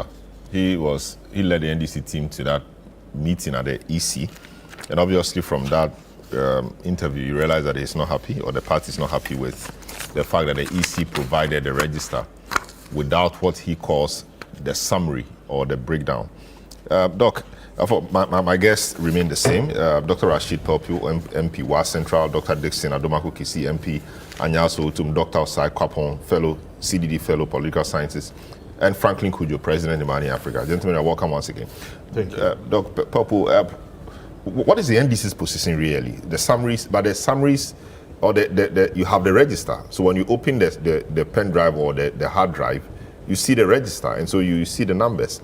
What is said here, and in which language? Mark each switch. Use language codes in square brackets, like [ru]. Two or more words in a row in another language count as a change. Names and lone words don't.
[en] He led the NDC team to that meeting at the EC, and obviously from that interview, you realize that he's not happy, or the party is not happy with the fact that the EC provided the register without what he calls the summary or the breakdown. Doc, my guests remain the same. Dr. Rashid Pelpu, MP, Wa Central, Dr. Dixon Adomaku Kisi, MP, Anyaso Utum, Dr. Osai Kwapon, fellow CDD fellow, political scientist, and Franklin Kujo, President of Money Africa. Gentlemen, you're welcome once again. Thank you. Dr. Pelpu, what is the NDC's position really? The summaries, but the summaries, or you have the register. So when you open the pen drive or the hard drive, you see the register, and so you see the numbers.